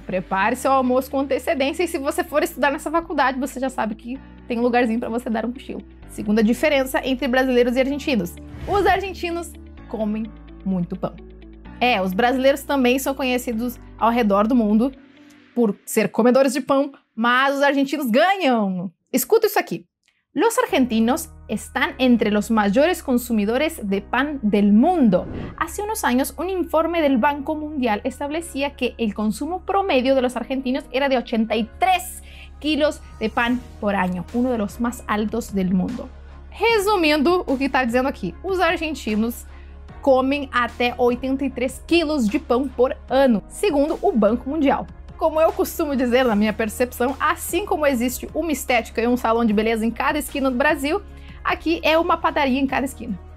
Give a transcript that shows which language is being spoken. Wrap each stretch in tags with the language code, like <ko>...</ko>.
<pt>Prepare seu almoço com antecedência e se você for estudar nessa faculdade, você já sabe que tem um lugarzinho para você dar um cochilo. Segunda diferença entre brasileiros e argentinos. Os argentinos comem muito pão. Os brasileiros também são conhecidos ao redor do mundo por ser comedores de pão, mas os argentinos ganham. Escuta isso aqui.</pt> <es>Los argentinos están entre los mayores consumidores de pan del mundo. Hace unos años, un informe del Banco Mundial establecía que el consumo promedio de los argentinos era de 83 kilos de pan por año, uno de los más altos del mundo.</es> <pt>Resumindo o que está dizendo aqui, os argentinos comem até 83 quilos de pão por ano, segundo o Banco Mundial. Como eu costumo dizer, na minha percepção, assim como existe uma estética e um salão de beleza em cada esquina do Brasil, aqui é uma padaria em cada esquina.</pt>